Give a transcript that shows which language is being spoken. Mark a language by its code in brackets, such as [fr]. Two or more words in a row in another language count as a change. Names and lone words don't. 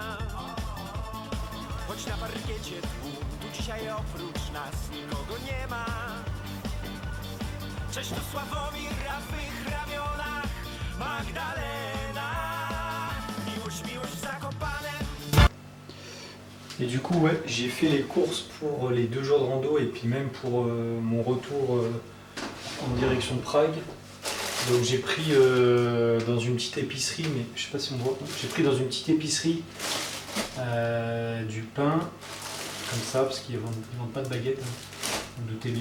[pl] Choć na parkiecie tłum, tu dzisiaj oprócz nas nikogo nie ma. Cześć tu Sławomir, a w mych ramionach Magdalena. Miłość w Zakopanem. [fr] Et du coup, ouais, j'ai fait les courses pour les 2 jours de rando et puis même pour mon retour en direction de Prague. Donc j'ai pris dans une petite épicerie, mais je sais pas si on voit, j'ai pris dans une petite épicerie du pain, comme ça, parce qu'ils ne vendent pas de baguette, hein, vous doutez bien.